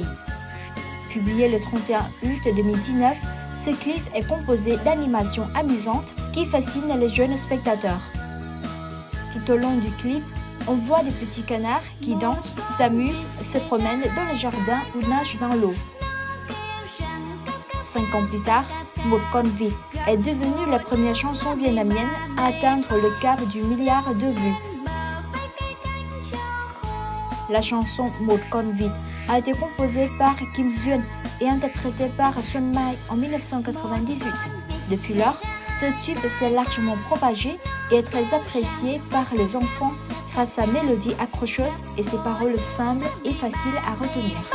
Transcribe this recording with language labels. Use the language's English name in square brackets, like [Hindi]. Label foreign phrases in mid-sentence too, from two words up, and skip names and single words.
[French] Publié le 31 août 2019, ce clip est composé d'animations amusantes qui fascinent les jeunes spectateurs. Tout au long du clip, on voit des petits canards qui dansent, s'amusent, se promènent dans le jardin ou nagent dans l'eau. 5 ans plus tard, Một con vịt est devenue la première chanson vietnamienne à atteindre le cap du milliard de vues. La chanson Một con vịt a été composée par Kim Duyen et interprétée par Xuân Mai en 1998. Depuis lors, ce tube s'est largement propagé et est très apprécié par les enfants grâce à sa mélodie accrocheuse et ses paroles simples et faciles à retenir.